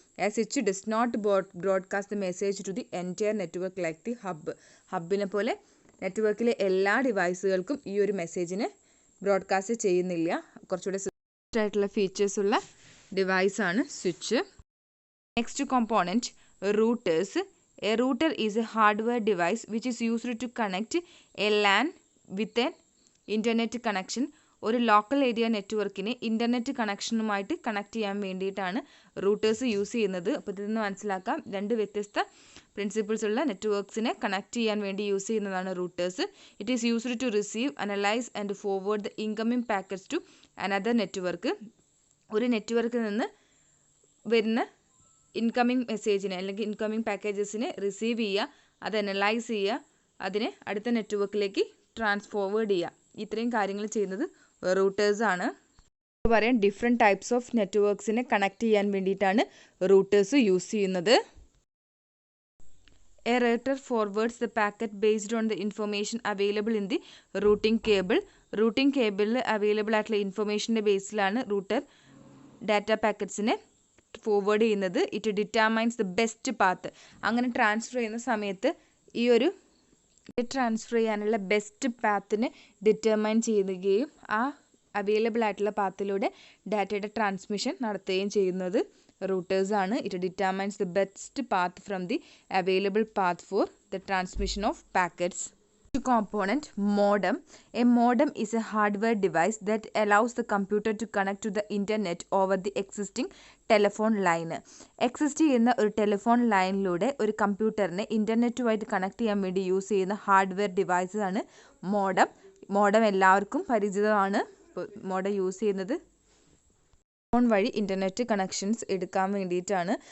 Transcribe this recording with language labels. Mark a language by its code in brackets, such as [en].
[en] ആ switch does not broadcast the message to the entire network like the hub. [ml] ഹബിനെ പോലെ നെറ്റ്വർക്കിലെ എല്ലാ ഡിവൈസുകൾക്കും ഈ ഒരു മെസ്സേജിനെ ബ്രോഡ്കാസ്റ്റ് ചെയ്യുന്നില്ല. കുറച്ചുകൂടെ ആയിട്ടുള്ള ഫീച്ചേഴ്സ് ഉള്ള ഡിവൈസാണ് switch. [en] Next component, routers. A router is a hardware device which is used to connect a LAN with an internet connection [ml] ഒരു ലോക്കൽ ഏരിയ നെറ്റ്വർക്കിനെ ഇൻ്റർനെറ്റ് കണക്ഷനുമായിട്ട് കണക്ട് ചെയ്യാൻ വേണ്ടിയിട്ടാണ് റൂട്ടേഴ്സ് യൂസ് ചെയ്യുന്നത്. അപ്പോൾ ഇതിൽ നിന്ന് മനസ്സിലാക്കാം, രണ്ട് വ്യത്യസ്ത പ്രിൻസിപ്പിൾസ് ഉള്ള നെറ്റ്വർക്ക്സിനെ കണക്ട് ചെയ്യാൻ വേണ്ടി യൂസ് ചെയ്യുന്നതാണ് റൂട്ടേഴ്സ്. [en] It is used to receive, analyse and forward the incoming packets to another network. [ml] ഒരു നെറ്റ്വർക്കിൽ നിന്ന് വരുന്ന ഇൻകമിംഗ് മെസ്സേജിനെ അല്ലെങ്കിൽ ഇൻകമിംഗ് പാക്കേജസിനെ റിസീവ് ചെയ്യുക, അത് അനലൈസ് ചെയ്യുക, അതിനെ അടുത്ത നെറ്റ്വർക്കിലേക്ക് ഫോർവേഡ് ചെയ്യുക. ഇത്രയും കാര്യങ്ങൾ ചെയ്യുന്നത് റൂട്ടേഴ്സാണ്. പറയാം, ഡിഫറെൻറ്റ് ടൈപ്സ് ഓഫ് നെറ്റ്വർക്ക്സിനെ കണക്ട് ചെയ്യാൻ വേണ്ടിയിട്ടാണ് റൂട്ടേഴ്സ് യൂസ് ചെയ്യുന്നത്. [en] A router forwards the packet based on the information available in the routing cable. [ml] Routing കേബിളിൽ available ആയിട്ടുള്ള ഇൻഫർമേഷൻ്റെ ബേസിലാണ് റൂട്ടർ ഡാറ്റ പാക്കറ്റ്സിനെ ഫോർവേഡ് ചെയ്യുന്നത്. [en] It determines the best path. [ml] അങ്ങനെ ട്രാൻസ്ഫർ ചെയ്യുന്ന സമയത്ത് ഈ ഒരു ട്രാൻസ്ഫർ ചെയ്യാനുള്ള ബെസ്റ്റ് പാത്തിനെ ഡിറ്റർമൈൻ ചെയ്യുകയും ആ അവൈലബിൾ ആയിട്ടുള്ള പാത്തിലൂടെ ഡാറ്റയുടെ ട്രാൻസ്മിഷൻ നടത്തുകയും ചെയ്യുന്നത് റൂട്ടേഴ്സാണ്. [en] It determines the best path from the available path for the transmission of packets. Component modem. A modem is a hardware device that allows the computer to connect to the internet over the existing telephone line. [ml] Exist ചെയ്യുന്ന ഒരു telephone ലൈനിലൂടെ ഒരു കമ്പ്യൂട്ടറിനെ ഇൻ്റർനെറ്റുമായിട്ട് connect ചെയ്യാൻ വേണ്ടി use ചെയ്യുന്ന hardware device ആണ് modem. Modem എല്ലാവർക്കും പരിചിതമാണ്. മോഡം യൂസ് ചെയ്യുന്നത് ഫോൺ വഴി ഇൻ്റർനെറ്റ് കണക്ഷൻസ് എടുക്കാൻ വേണ്ടിയിട്ടാണ്.